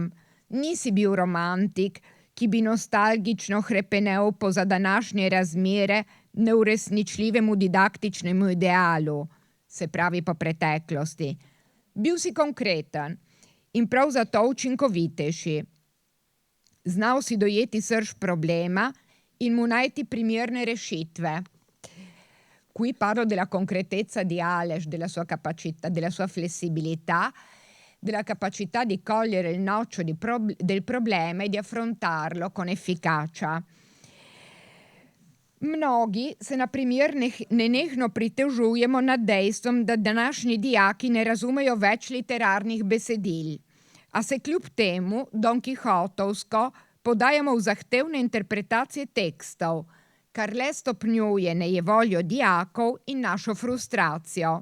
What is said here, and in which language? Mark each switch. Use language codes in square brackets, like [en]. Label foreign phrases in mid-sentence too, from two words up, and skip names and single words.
[sl] Nisi bil romantik, ki bi nostalgično hrepenel po za današnje razmere neuresničljivemu didaktičnemu idealu, se pravi po preteklosti. Bil si konkreten in prav zato učinkovitejši. Znal si dojeti srž problema in mu najti primerne rešitve. [it] Qui parlo della concretezza di Aleš, della sua capacità, della sua flessibilità, della capacità di cogliere il noccio del problema e di affrontarlo con efficacia. [sl] Mnogi se na primer nenehno pritožujemo nad dejstvom, da današnji dijaki ne razumejo več literarnih besedil, a se kljub temu Don Kihotovsko podajamo v zahtevne interpretacije tekstov, kar le stopnjuje nejevoljo dijakov in našo frustracijo.